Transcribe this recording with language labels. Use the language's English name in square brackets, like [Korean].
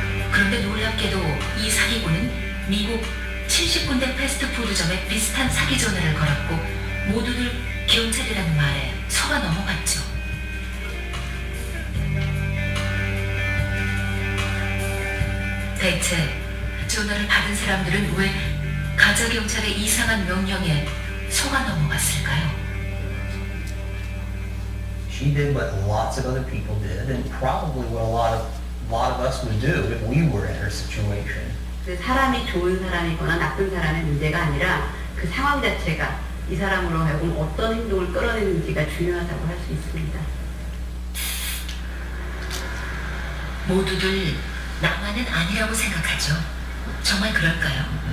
[Korean] 그런데 놀랍게도 이 사기꾼은 미국 70군데 패스트푸드점에 비슷한 사기 전화를 걸었고 모두들 경찰이라는 말에 속아 넘어갔죠. 대체 전화를 받은 사람들은 왜 가짜 경찰의 이상한 명령에 속아 넘어갔을까요? [English] She did what lots of other people did, and probably what a lot of us would do if we were in her situation. [Korean] 그 사람이 좋은 사람이거나 나쁜 사람의 문제가 아니라 그 상황 자체가 이 사람으로 하여금 어떤 행동을 끌어내는지가 중요하다고 할 수 있습니다. 모두들 나만은 아니라고 생각하죠. 정말 그럴까요?